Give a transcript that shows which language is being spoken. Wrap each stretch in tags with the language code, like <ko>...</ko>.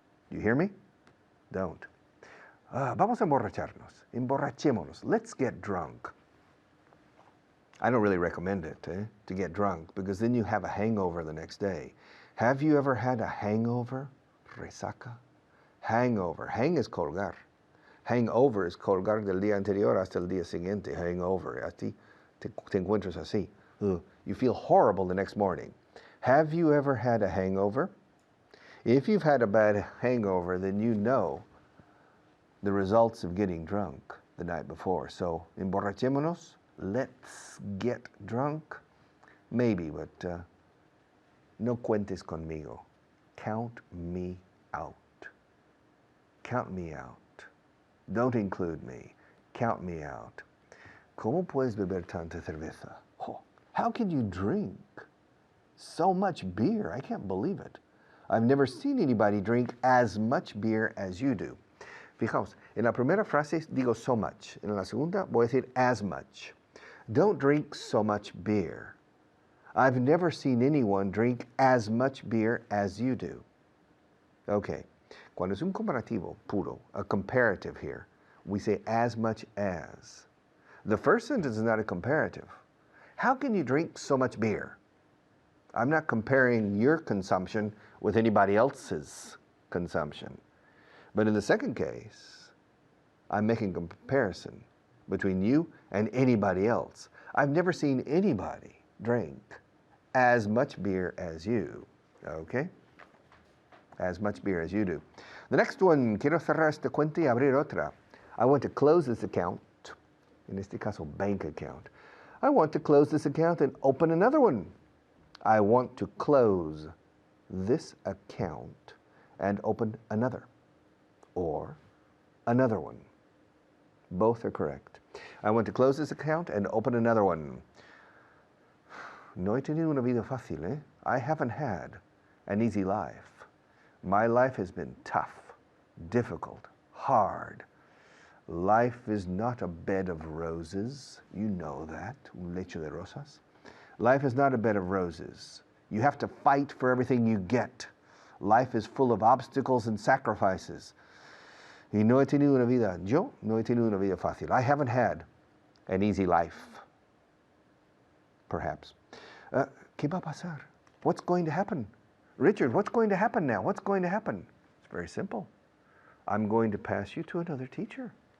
<en>You hear me? Don't.</en> <es>Vamos a emborracharnos. Emborrachémonos.</es> <en>Let's get drunk. I don't really recommend it, to get drunk, because then you have a hangover the next day. Have you ever had a hangover? Resaca? Hangover. Hang is colgar.</en> <es>Hangover is colgar del día anterior hasta el día siguiente. Hangover. Así te encuentras así.</es> <en>You feel horrible the next morning. Have you ever had a hangover? If you've had a bad hangover, then you know the results of getting drunk the night before. So,</en> <es>emborrachémonos.</es> <en>Let's get drunk. Maybe, but</en> <es>no cuentes conmigo.</es> <en>Count me out. Count me out. Don't include me. Count me out.</en> <es>¿Cómo puedes beber tanta cerveza?</es> <en>Oh, how can you drink so much beer? I can't believe it. I've never seen anybody drink as much beer as you do.</en> <es>Fijaos, en la primera frase digo</es> <en>so much.</en> <es>En la segunda voy a decir</es> <en>as much. Don't drink so much beer. I've never seen anyone drink as much beer as you do. Okay.</en> <es>Cuando es un comparativo puro,</es> <en>a comparative here, we say as much as. The first sentence is not a comparative. How can you drink so much beer? I'm not comparing your consumption with anybody else's consumption. But in the second case, I'm making a comparison between you and anybody else. I've never seen anybody drink as much beer as you, okay? As much beer as you do. The next one,</en> <es>quiero cerrar esta cuenta y abrir otra.</es> <en>I want to close this account,</en> <es>en este caso</es> <en>bank account. I want to close this account and open another one. I want to close this account and open another, or another one. Both are correct. I want to close this account and open another one.</en> <es>No he tenido una vida fácil, eh?</es> <en>I haven't had an easy life. My life has been tough, difficult, hard. Life is not a bed of roses. You know that,</en> <es>un lecho de rosas.</es> <en>Life is not a bed of roses. You have to fight for everything you get. Life is full of obstacles and sacrifices.</en> <es>Y no he tenido una vida, yo no he tenido una vida fácil.</es> <en>I haven't had an easy life, perhaps.</en> <es>¿Qué va a pasar?</es> <en>What's going to happen? Richard, what's going to happen now? What's going to happen? It's very simple. I'm going to pass you to another teacher.</en>